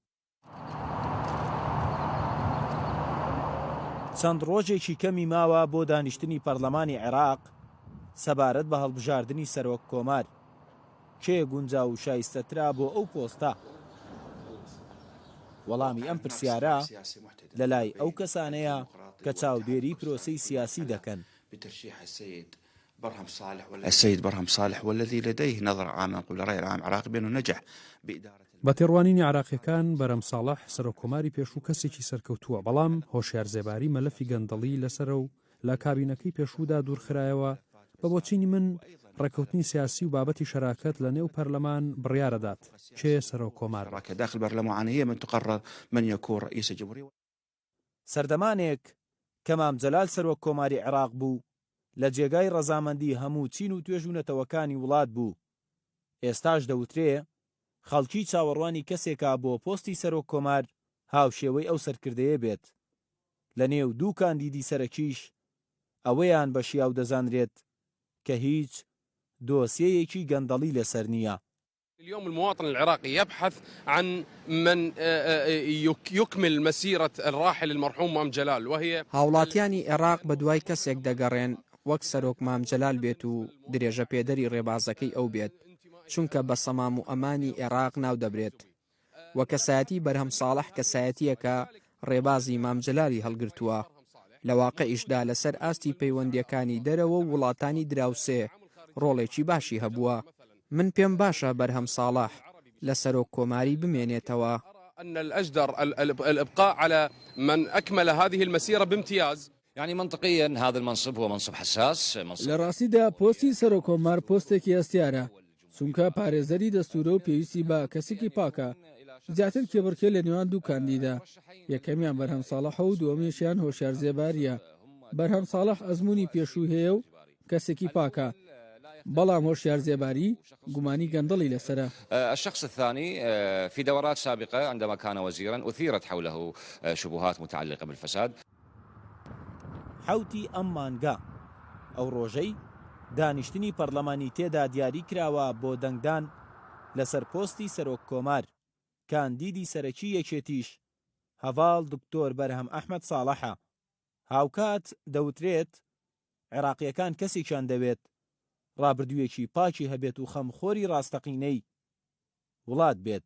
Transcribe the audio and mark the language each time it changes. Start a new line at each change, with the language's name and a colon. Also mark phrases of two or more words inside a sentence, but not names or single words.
Central Kurdish: چەند ڕۆژێکی کەمی ماوە بۆ دانیشتنی پەرلەمانی عێراق سەبارەت بە هەڵبژاردننی سەرۆک کۆمار کێ گونجاو و شایستەترا بۆ ئەو پۆستە؟ وەڵامی ئەم پرسیارە لەلای ئەو کەسانەیە کە چاودێری پرۆسەی سیاسی دەکەن.
Arabic: السيد برهم صالح والذي لديه نظرة عامة قبل الرأي العام العراقي بأنه نجح بإدارة
Central Kurdish: بە تێڕوانینی عراقیەکان بەرەم ساڵح سەرۆکۆماری پێشوو کەسێکی سەرکەوتووە بەڵام هۆشیار زێباری مەلەفی گەندەڵی لەسەر و لە کابینەکەی پێشوودا دوورخرایەوە بە بۆچینی من ڕێکەوتنی سیاسی و بابەتی شەراکەت لە نێو پەرلەمان بڕیارەدات کێ سەرۆکۆمار
Arabic: داخل البرلمان هي من تقرر من يكون رئيس الجمهورية.
Central Kurdish: سەردەمانێک کە مام جەلال سەرۆک کۆماری عێراق بوو لە جێگای ڕەزامەندی هەموو چین و توێژوونەتەوەکانی وڵات بوو. ئێستاش دەوترێ خەڵکی چاوەڕوانی کەسێکە بۆ پۆستی سەرۆک کۆمار هاوشێوەی ئەو سەرکردەیە بێت. لە نێو دوو کاندیدی سەرەکیش ئەوەیان بە شیاو دەزانرێت کە هیچ دۆسیەیەکی گەندەڵی لەسەر نییە.
Arabic: اليوم المواطن العراقي يبحث عن من يكمل مسيرة الراحل المرحوم مام جلال وهي
Central Kurdish: هاوڵاتیانی عێراق بە دوای کەسێک دەگەڕێن وەک سەرۆک مام جەلال بێت و درێژە پێدەری ڕێبازەکەی ئەو بێت چونکە بە سەمام و ئەمانی عێراق ناو دەبرێت وە کەسایەتی بەرهەم ساڵح کەسایەتیەکە ڕێبازی مام جەلالی هەڵگرتووە لە واقعیشدا لەسەر ئاستی پەیوەندیەکانی دەرەوە و وڵاتانی دراوسێ ڕۆڵێکی باشی هەبووە من پێم باشە بەرهەم ساڵح لە سەرۆک کۆماری بمێنێتەوە
Arabic: أن الأجدر الإبقاء على من أكمل هذه المسيرة بامتياز. يعني منطقيا هذا المنصب هو منصب حساس
Central Kurdish: لە ڕاستیدا پۆستی سەرۆک کۆمار پۆستێکی ئەستیارە چونکە پارێزەری دەستورە و پێویستی بە کەسێکی پاکە زیاتر کێبڕکێ لە نێوان دوو کاندیدا یەکەمیان بەرهەم ساڵح و دووەمیشیان هۆشیار زێباریە بەرهەم ساڵح ئەزمموی پێشوو هەیە و کەسێکی پاکە بەڵام هۆشیار زێباری گومانی گەندەڵی لەسرە.
Arabic: الشخص الثاني في دورات سابقة عندما كان وزيرا أثيرت حوله شبهات متعلقة بالفساد.
Central Kurdish: حوتی ئەم مانگا ئەو ڕۆژەی دانیشتنی پەرلەمانی تێدا دیاری کراوە بۆ دەنگدان لەسەر پۆستی سەرۆک کۆمار کاندیدی سەرەکی یەکێتیش هەڤاڵ دکتۆر بەرهەم ئەحمەد ساڵحە هاوکات دەوترێت عێراقیەکان کەسێکیان دەوێت ڕابردوویەکی پاکی هەبێت و خەمخۆری ڕاستەقینەی وڵات بێت.